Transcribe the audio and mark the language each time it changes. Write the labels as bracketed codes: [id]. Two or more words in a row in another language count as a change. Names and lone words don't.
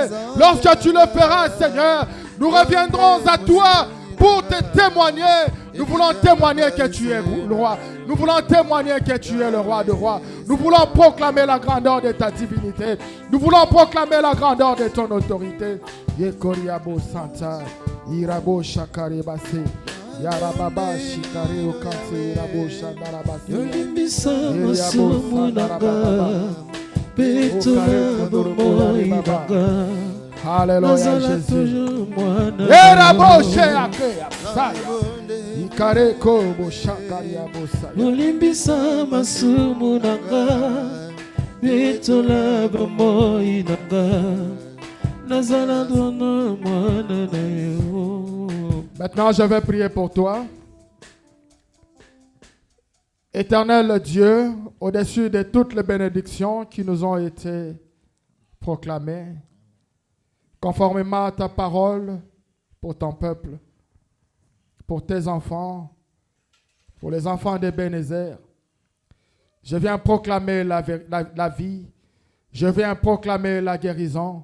[fr] Lorsque tu le feras, Seigneur, nous reviendrons à toi pour te témoigner. Nous voulons témoigner que tu es le roi. Nous voulons témoigner que tu es le roi de rois. Nous voulons proclamer la grandeur de ta divinité. Nous voulons proclamer la grandeur de ton autorité. Yekoriabo Santa, Irabo Shakarebase, Yarababa Shikare Okanse, Irabo Shandarabase, [ln] Yolimbisa Masumunanga, Petola Bomoinanga. [fr] Alléluia, Jésus. Yarabo Shakare Ikareko Boshakaria Bosa. [ln] Yolimbisa Masumunanga, Petola Bomoinanga. [fr] Maintenant, je vais prier pour toi. Éternel Dieu, au-dessus de toutes les bénédictions qui nous ont été proclamées, conformément à ta parole pour ton peuple, pour tes enfants, pour les enfants d'Ebenezer, je viens proclamer la vie, je viens proclamer la guérison.